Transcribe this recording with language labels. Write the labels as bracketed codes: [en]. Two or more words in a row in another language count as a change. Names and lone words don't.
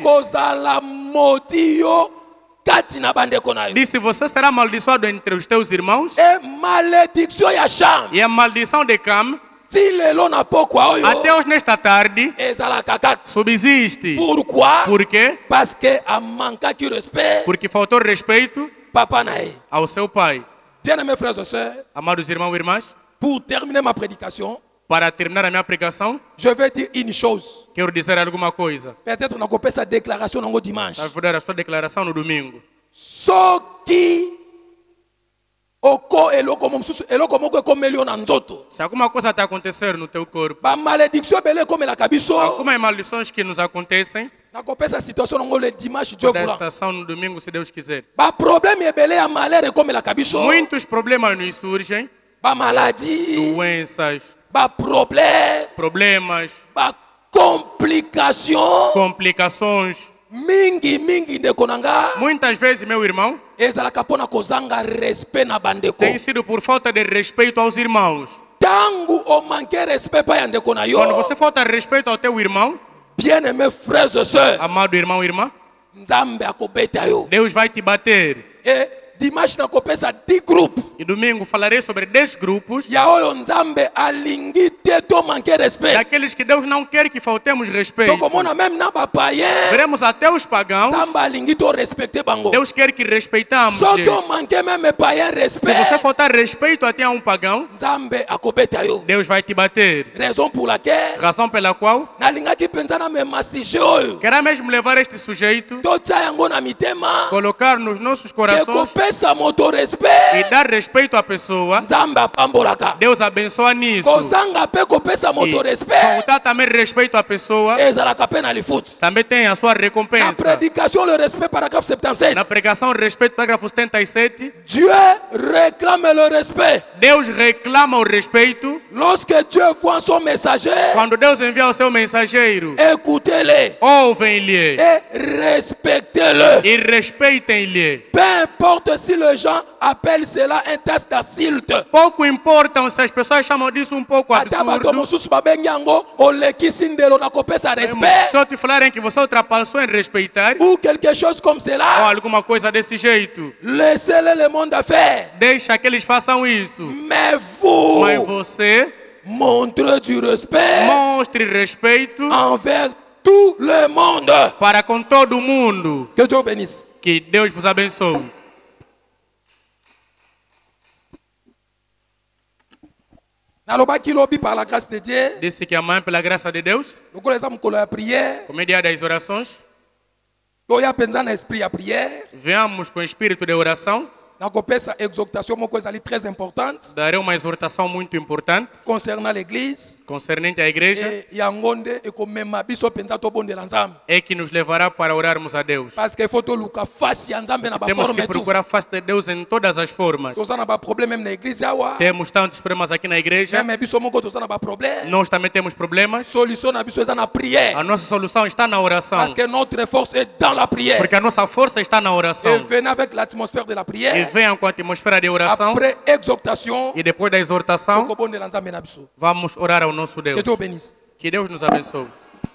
[ln] okozala moti yo kati na bandeko na yo. [pt] Disse, você será amaldiçoado entre os teus irmãos. [ln] E malédiction ya Cham, [pt] E a maldição de Cam, [ln] ti lelo na pokwa oyo, [pt] até hoje nesta tarde, [ln] ezalaka kaka. [pt] subsiste. [fr] Pourquoi? [pt] Por quê? [fr] Parce que [ln] amankaki respect [pt] Porque faltou respeito [ln] papa na ye. [pt] ao seu pai. [fr] Bien-aimés frères et sœurs, [pt] Amados irmãos e irmãs, [fr] pour terminer ma prédication, [pt] para terminar a minha pregação, [fr] je vais dire une chose. [pt] quero dizer alguma coisa. [ln] Peut-être na kopesa déclaration nango dimanche. [pt] Vai dar a sua declaração no domingo. [ln] Soki oko eloko mosusu eloko moko ekomeli yo na nzoto, [pt] Se alguma coisa está acontecendo no teu corpo, [ln] bamalédiction ebele ekomelaka biso, [pt] algumas maldições que nos acontecem, [ln] nakopesa situation nango [fr] le dimanche Dieu [pt] da [fr] voulant. [pt] estação no domingo, se Deus quiser. [ln] Baproblème ebele ya malheur ekomelaka biso, [pt] Muitos problemas nos surgem, [ln] bamaladie, [pt] doenças, [ln] baproblème, [pt] problemas, [ln] bacomplication [pt] complicações. [ln] mingi ndeko na nga, [pt] Muitas vezes, meu irmão, [ln] ezalaka mpona kozanga respect na bandeko. [pt] tem sido por falta de respeito aos irmãos. [ln] Tangu omanke respect pa ya ndeko na yo, [pt] Quando você falta respeito ao teu irmão, [fr] bien-aimés frères et sœurs, [pt] amado irmão e irmã, [ln] Nzambe akobeta yo. [pt] Deus vai te bater. [fr] Et dimanche [ln] nakopesa 10 groupes [pt] E domingo falarei sobre 10 grupos [ln] ya oyo nzambe alingi te to manque respect. [pt] daqueles que Deus não quer que faltemos respeito. [ln] Tokomona même na bapayen [pt] Veremos até os pagãos. [ln] nzambe alingi to respecte bango. [pt] Deus quer que respeitamos [ln] Soki [pt] Deus. [ln] omanke même payen [pt] Se você [ln] respect, [pt] faltar respeito até a um pagão, [ln] nzambe akobeta yo. [pt] Deus vai te bater. [fr] Raison pour laquelle [pt] Razão pela qual [ln] nalingaki mpenza namema sujet oyo [pt] quero mesmo levar este sujeito, [ln] totia yango na mitema [pt] colocar nos nossos [ln] ke [pt] corações [ln] kopesa moto [pt] e [ln] respect [pt] dar respeito à pessoa. [ln] nzambe apambolaka. [pt] Deus abençoa nisso. [ln] Kozanga mpe kopesa moto [pt] E [ln] respect [pt] faltar também respeito à pessoa [ln] ezalaka mpe na lifuti. [pt] também tem a sua [ln] Na [pt] recompensa. [fr] prédication le respect paragraphe 77. [pt] Na pregação, respeito, parágrafo 77, [fr] Dieu réclame le respect. [pt] Deus reclama o respeito. [fr] Lorsque Dieu voit son messager, [pt] Quando Deus envia o seu mensageiro, [fr] écoutez-le [pt] ouvem-lhe [fr] et respectez-le. [pt] e respeitem-lhe. [fr] Peu importe si les gens appellent cela un test d'insulte. [pt] Pouco importam se as pessoas chamam disso um pouco [ln] Ata bato [pt] absurdo. [ln] mosusu babengi yango olekisi ndelo na kopesa respect [pt] Se eu te falarem que você ultrapassou em respeitar, [fr] ou quelque chose comme [pt] ou [fr] cela, [pt] alguma coisa desse jeito, [fr] laissez-le le monde à faire. [pt] deixa que eles façam isso. [fr] Mais vous [pt] Mas você [fr] montrez du respect [pt] mostre respeito [fr] envers tout le monde. [pt] para com todo mundo. [fr] Que Dieu bénisse. [pt] Que Deus vos abençoe. [ln] Nalobaki lobi [fr] par la grâce de Dieu. [pt] Disse que amanhã, pela graça de Deus, [ln] Lokola eza mokolo ya prière, [pt] como é dia das orações, [ln] toya penza na esprit ya prière. [pt] venhamos com espírito de oração. [ln] Nakopesa exhortation moko ezali [fr] très importante [pt] Darei uma exortação muito importante [fr] concernant l'église. [pt] concernente à igreja, [ln] Et yango nde ekomema biso penza tobondela nzambe. [pt] é que nos levará para orarmos a Deus. [fr] Parce que faut [ln] toluka face ya nzambe na [pt] Temos [ln] baforme [pt] que [fr] et tout. [pt] procurar a face de Deus em todas as formas. [ln] Toza na baproblème même na église awa. [pt] Temos tantos problemas aqui na igreja, [ln] Même biso moko toza na baproblème. [pt] nós também temos problemas. [ln] Solution na biso eza na prière. [pt] A nossa solução está na oração, [fr] Parce que notre force est dans la prière. [pt] porque a nossa força está na [fr] Et [pt] oração. [fr] venez avec l'atmosphère de la [pt] E [fr] prière. [pt] venham com a atmosfera de oração, [fr] Après exhortation, [pt] e depois da exortação, [ln] tokobondela nzambe na biso. [pt] vamos orar ao nosso Deus. [fr] Que Dieu bénisse. [pt] Que Deus nos abençoe.